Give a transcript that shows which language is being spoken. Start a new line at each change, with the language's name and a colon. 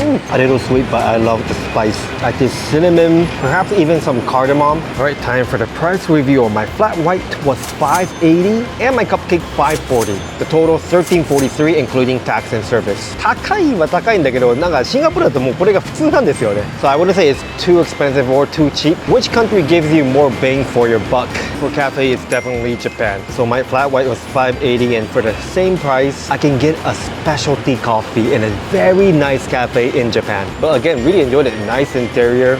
English: A little sweet, but I love the spice. Like this cinnamon, perhaps even some cardamom. Alright, time for the price review. My flat white was $5.80 and my cupcake $5.40. The total $13.43 including tax and service.
Japanese: 高いは高いんだけど、なんかシンガポールだともうこれが普通なんですよね。
English: So I wouldn't say it's too expensive or too cheap. Which country gives you more bang for your buck? For cafe, it's definitely Japan. So my flat white was $5.80 and for the same price, I can get a specialty coffee in a very nice cafe in Japan. But again, really enjoyed it. Nice interior.